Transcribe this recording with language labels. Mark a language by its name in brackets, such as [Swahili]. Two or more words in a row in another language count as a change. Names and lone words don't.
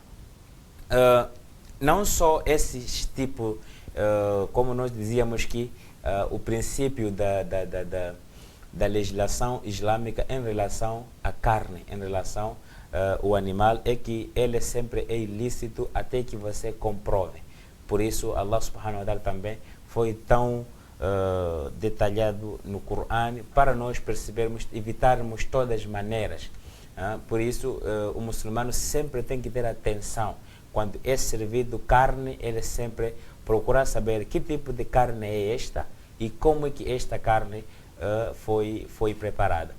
[Portuguese] Não só esses tipos, como nós dizíamos que o princípio da legislação islâmica em relação à carne, em relação ao animal, é que ele sempre é ilícito até que você comprove. Por isso, Allah [Arabic] سبحانه وتعالى [Portuguese] também foi tão detalhado no Corão para nós percebermos, evitarmos todas as maneiras. Por isso, o muçulmano sempre tem que ter atenção. Quando é servido carne, ele sempre procura saber que tipo de carne é esta e como é que esta carne foi preparada.